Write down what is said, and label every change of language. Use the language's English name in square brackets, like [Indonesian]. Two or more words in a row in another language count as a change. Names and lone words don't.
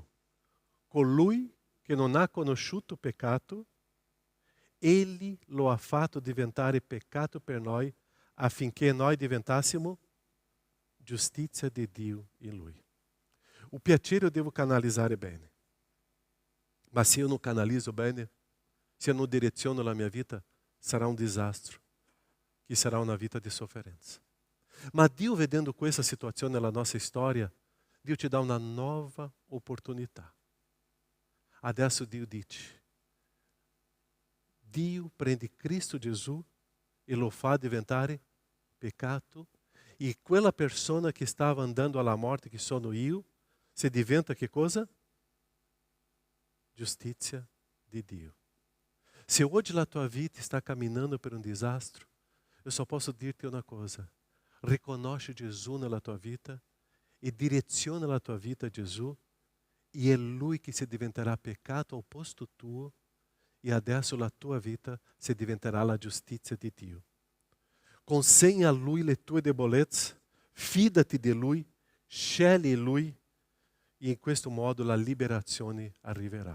[Italian] Colui che non ha conosciuto peccato, Egli lo ha fatto diventare peccato per noi, affinché noi diventassimo giustizia di Dio in Lui. O piacere [Portuguese] eu devo [Italian] canalizzare bene. Ma se [Portuguese] eu não canalizo [Italian] bene, [Portuguese] se eu não direciono [Italian] la mia vita, sarà un disastro, che sarà una vita di sofferenza. Ma Dio, vedendo questa situazione nella nostra storia, Dio ti dà una nuova opportunità. Adesso Dio dice, Dio prende Cristo Gesù e lo fa diventare peccato, e quella persona che stava andando alla morte, che sono io, se diventa che cosa? Giustizia di Dio. [Portuguese] Se hoje [Italian] la tua vita [Portuguese] está caminhando [Italian] per un disastro, [Portuguese] eu só posso [Italian] dirti una cosa: riconosce Gesù nella tua vita e direziona la tua vita a Gesù, e è Lui che si diventerà peccato al posto tuo, e adesso la tua vita si diventerà la giustizia di Dio. Consegna a Lui le tue debolezze, fidati di Lui, scegli Lui, e in questo modo la liberazione arriverà.